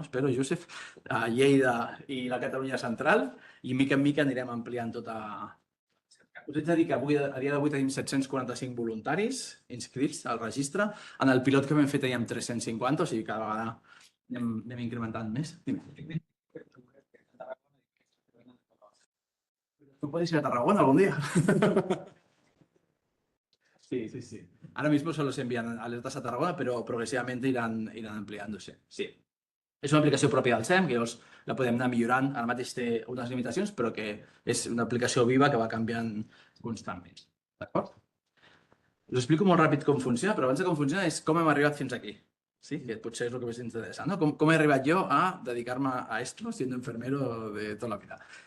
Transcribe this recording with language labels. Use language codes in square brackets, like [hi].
[ca] Espero, Josep, a Lleida i la Catalunya central, i mica en mica anirem ampliant tota. Us haig de dir que avui, a dia d'avui tenim 745 voluntaris inscrits al registre. En el pilot que vam fer teníem 350, o sigui, cada vegada anem incrementant més. [es] ¿Tú puedes ir a Tarragona algún día? Sí, sí, sí. Ahora mismo solo se envían alertas a Tarragona, pero progresivamente irán ampliándose. Sí. [ca] És una aplicació pròpia del SEM, que llavors la podem anar millorant. Ara mateix té unes limitacions, però que és una aplicació viva que va canviant constantment. D'acord? Us explico molt ràpid com funciona, però abans de com funciona és com hem arribat fins aquí. Sí? Que potser és el que més interessa. No? Com he arribat jo a dedicar-me [es] a esto siendo enfermero [ca] de tota la vida.